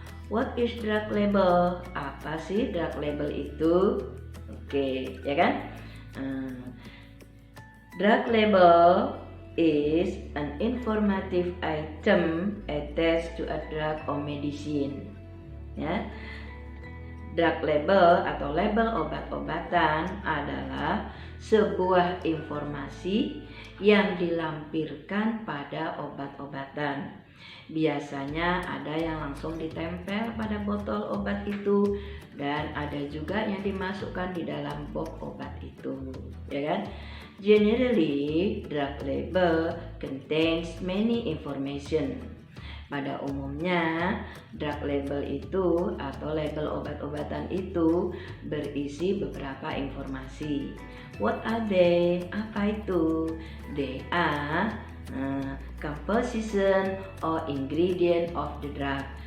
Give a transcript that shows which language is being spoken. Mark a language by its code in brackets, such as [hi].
[en] What is drug label? [id] Apa sih drug label itu? Oke, ya kan? [en] Drug label is an informative item attached to a drug or medicine. Ya. [id] Drug label atau label obat-obatan adalah sebuah informasi yang dilampirkan pada obat-obatan. Biasanya ada yang langsung ditempel pada botol obat itu dan ada juga yang dimasukkan di dalam box obat itu, ya kan? [en] Generally, drug label contains many information. [id] Pada umumnya, drug label itu atau label obat-obatan itu berisi beberapa informasi. [en] What are they? [id] Apa itu? [en] They are composition or ingredient of the drug.